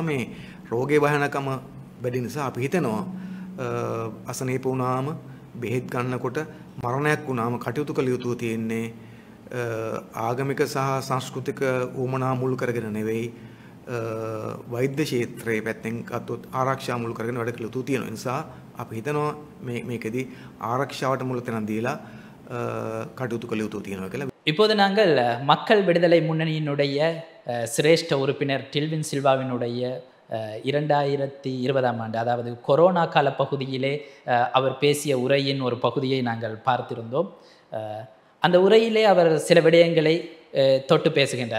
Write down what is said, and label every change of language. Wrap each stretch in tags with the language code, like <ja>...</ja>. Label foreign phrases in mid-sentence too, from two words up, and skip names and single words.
<si>මේ රෝගයේ භයානකම වැඩි නිසා අපි හිතනවා අසනීප වුණාම බෙහෙත් ගන්නකොට මරණයක් වුණාම කටයුතු කළ යුතු තියෙන්නේ ආගමික සහ සංස්කෘතික උවමනා මුල් කරගෙන නෙවෙයි, වෛද්‍ය ක්ෂේත්‍රයේ පැත්තෙන් ගත්තොත් ආරක්ෂා මුල් කරගෙන වැඩ කළ යුතු තියෙන නිසා අපි හිතනවා මේකෙදී ආරක්ෂාවට මුල් තැන දීලා කටයුතු කළ යුතු තියෙනවා කියලා.</si> <ta>இப்போது நாங்கள் மக்கள் விடுதலை முன்னணியினுடைய சிரேஷ்ட உறுப்பினர் டில்வின் சில்வாவினுடைய 2020ஆம் ஆண்டு, அதாவது கொரோனா கால பகுதியிலே அவர் பேசிய உரையின் ஒரு பகுதியை நாங்கள் பார்த்திருந்தோம். அந்த உரையிலே அவர் சில விடயங்களை தொட்டு பேசுகின்றார்.</ta>